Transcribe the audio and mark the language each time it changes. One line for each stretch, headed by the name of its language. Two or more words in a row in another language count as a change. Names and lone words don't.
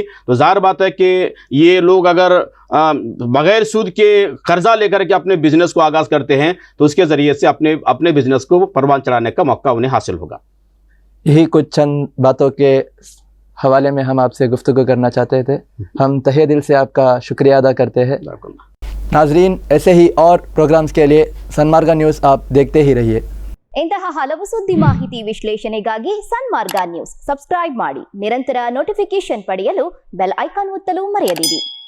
Hindi: तो ज़ाहिर बात है कि ये लोग अगर बग़ैर सूद के कर्ज़ा लेकर के अपने बिज़नेस को आगाज़ करते हैं तो उसके ज़रिए से अपने बिज़नेस को परवान चढ़ाने का मौका उन्हें हासिल होगा। यही कुछ चंद बातों के हवाले में हम आपसे गुफ्तगू करना चाहते थे। हम तहे दिल से आपका शुक्रिया अदा करते हैं। नाजरीन, ऐसे ही और प्रोग्राम्स के लिए सन्मार्ग न्यूज़ आप देखते ही रहिए।
Kannada: ಇಂತಹ ಹಲವು ಸುದ್ದಿ ಮಾಹಿತಿ ವಿಶ್ಲೇಷಣೆಗಾಗಿ ಸನ್ಮಾರ್ಗ ನ್ಯೂಸ್ ಸಬ್ಸ್ಕ್ರೈಬ್ ಮಾಡಿ. ನಿರಂತರ ನೋಟಿಫಿಕೇಶನ್ ಪಡೆಯಲು ಬೆಲ್ ಐಕಾನ್ ಒತ್ತಲು ಮರೆಯದಿರಿ.